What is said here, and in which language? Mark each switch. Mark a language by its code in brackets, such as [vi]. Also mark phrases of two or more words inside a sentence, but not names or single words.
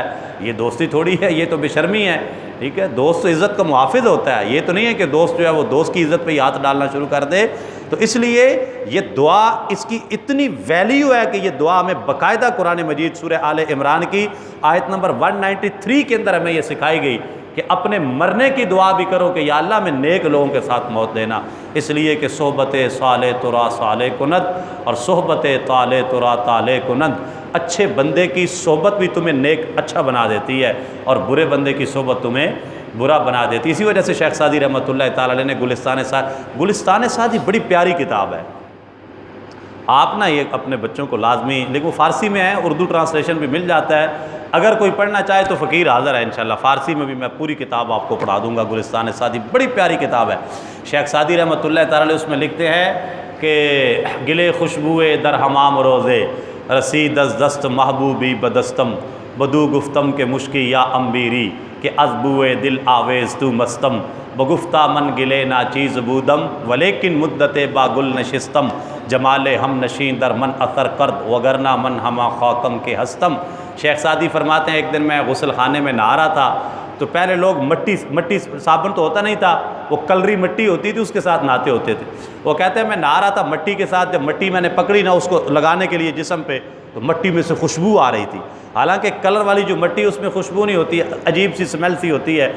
[ur] یہ دوستی تھوڑی ہے، یہ تو بے شرمی ہے۔ ٹھیک ہے، دوست تو عزت کا محافظ ہوتا ہے، یہ تو نہیں ہے کہ دوست جو ہے وہ دوست کی عزت پہ ہی ہاتھ ڈالنا شروع کر دے۔ تو اس لیے یہ دعا، اس کی اتنی ویلیو ہے کہ یہ دعا ہمیں باقاعدہ قرآن مجید سورہ آل عمران کی آیت نمبر 193 کے اندر ہمیں یہ سکھائی گئی کہ اپنے مرنے کی دعا بھی کرو کہ یا اللہ میں نیک لوگوں کے ساتھ موت دینا، اس لیے کہ [fa] صحبت صالح ترا صالح کند [ur] اور [fa] صحبت طالح ترا طالح کند، [ur] اچھے بندے کی صحبت بھی تمہیں نیک اچھا بنا دیتی ہے اور برے بندے کی صحبت تمہیں برا بنا دیتی ہے۔ اسی وجہ سے شیخ سعدی [ar] رحمۃ اللہ تعالیٰ علیہ [ur] نے گلستان سعدی بڑی پیاری کتاب ہے، آپ نا یہ اپنے بچوں کو لازمی، لیکن وہ فارسی میں ہے، اردو ٹرانسلیشن بھی مل جاتا ہے، اگر کوئی پڑھنا چاہے تو فقیر حاضر ہے انشاءاللہ، فارسی میں بھی میں پوری کتاب آپ کو پڑھا دوں گا۔ گلستان سعدی بڑی پیاری کتاب ہے، شیخ سعدی [ar] رحمۃ اللہ تعالیٰ علیہ [ur] اس میں لکھتے ہیں کہ [fa] گلے خوشبوئے در حمام روزے رسید از دست محبوبی بدستم، بدو گفتم کے مشکی یا امبیری کہ از بوئے دل آویز تو مستم، بگفتہ من گلے نا چیز بودم ولیکن مدت با گل نشستم، جمال ہم نشین در من اثر کرد وگرنہ من ہما خاکم کے ہستم۔ [ur] شیخ سعدی فرماتے ہیں ایک دن میں غسل خانے میں نہا رہا تھا تو پہلے لوگ مٹی صابن تو ہوتا نہیں تھا، وہ کلری مٹی ہوتی تھی اس کے ساتھ نہاتے ہوتے تھے۔ وہ کہتے ہیں میں نہا رہا تھا مٹی کے ساتھ، جب مٹی میں نے پکڑی نا اس کو لگانے کے لیے جسم پہ تو مٹی میں سے خوشبو آ رہی تھی، حالانکہ کلر والی جو مٹی اس میں خوشبو نہیں ہوتی، عجیب سی اسمیل سی ہوتی ہے۔